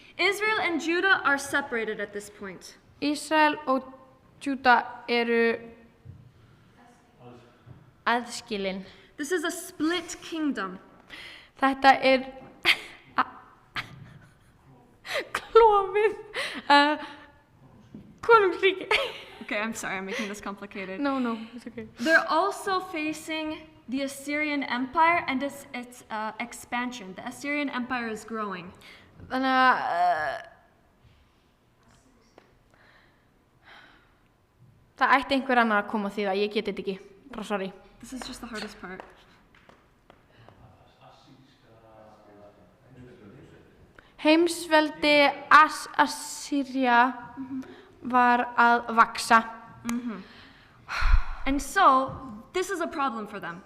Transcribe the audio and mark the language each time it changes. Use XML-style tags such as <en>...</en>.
<en>Israel and Judah are separated at this point.</en> <is>Ísrael og Júda eru aðskilin.</is> <en>This is a split kingdom.</en> <is>Þetta klofið konungsríki.</is> <en>Okay, I'm sorry, I'm making this complicated. No, it's okay. They're also facing the Assyrian Empire and its expansion. The Assyrian Empire is growing.</en> <is>Þannig að það ætti einhver annar að koma því að ég geti þetta ekki. Bara sorry.</is> <en>This is just the hardest part.</en> <is>Heimsveldi Assýría var að vaksa</is> <en>And so, this is a problem for them.</en>